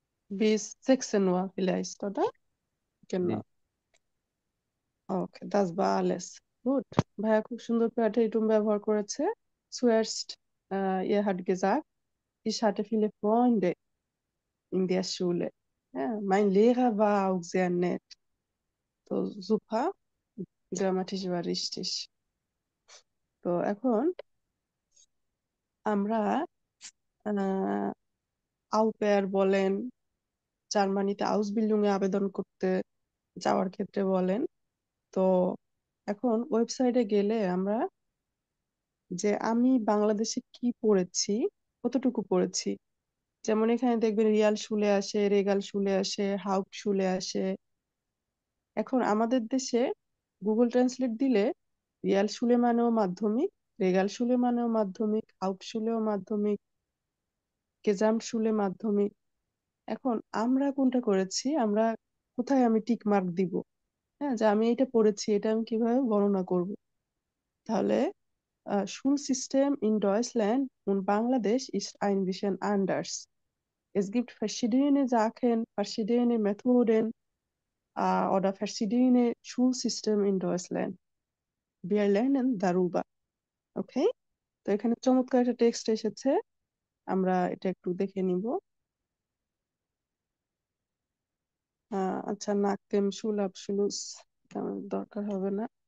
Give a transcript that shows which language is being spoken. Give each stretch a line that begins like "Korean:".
German: Bis 16 Uhr vielleicht, oder? Genau.
Bangla: ওকে,
German: das war alles. Gut.
Bangla: ভাইয়া খুব সুন্দর প্ল্যাটেরিটুম ব্যবহার করেছে।
German: Zuerst, ihr hat gesagt, ich hatte viele Freunde in der Schule. Ja, mein Lehrer war auch sehr nett. তো super, grammatisch war richtig.
Bangla: তো এখন আমরা আউপেয়ার বলেন, জার্মানিতে আউসবিল্ডিং এ আবেদন করতে যাওয়ার ক্ষেত্রে বলেন, তো এখন ওয়েবসাইটে গেলে আমরা যে আমি বাংলাদেশে কি পড়েছি, কতটুকু পড়েছি, যেমন এখানে দেখবেন রিয়াল শুলে আসে, রেগাল শুলে আসে, হাউক শুলে আসে। এখন আমাদের দেশে গুগল ট্রান্সলেট দিলে রিয়াল শুলে মানেও মাধ্যমিক, রেগাল শুলে মানেও মাধ্যমিক, হাউক শুলেও মাধ্যমিক, গেজাম শুলে মাধ্যমিক। এখন আমরা কোনটা করেছি, আমরা কোথায় আমি টিক মার্ক দিব, হ্যাঁ, যে আমি এটা পড়েছি, এটা আমি কিভাবে বর্ণনা করব। তাহলে
German: Schulsystem in Deutschland und Bangladesch ist ein bisschen anders. Es gibt verschiedene Sachen, verschiedene Methoden oder verschiedene Schulsysteme in Deutschland. Wir lernen darüber. Okay?
Bangla: তো এখানে চমৎকার একটা টেক্সট এসেছে, আমরা এটা একটু দেখে নিব। আচ্ছা, নাকেম শুল আবসুলুস দরকার হবে না।